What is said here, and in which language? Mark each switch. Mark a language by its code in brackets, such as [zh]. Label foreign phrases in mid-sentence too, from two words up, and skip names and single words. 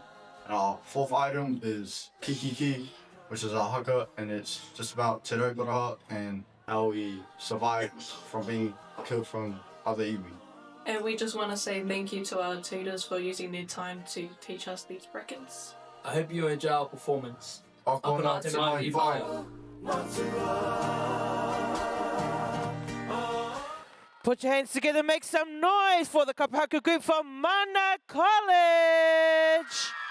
[en] And our fourth item is Kikiki, which is our haka, and it's just about Te Rauparaha and how we survived from being killed from other iwi. And we just want to say thank you to our tutors for using their time to teach us these brackets. I hope you enjoy our performance. [mi] Akona te mai vai. [en] Put your hands together, make some noise for the Kapaku group from Mana College.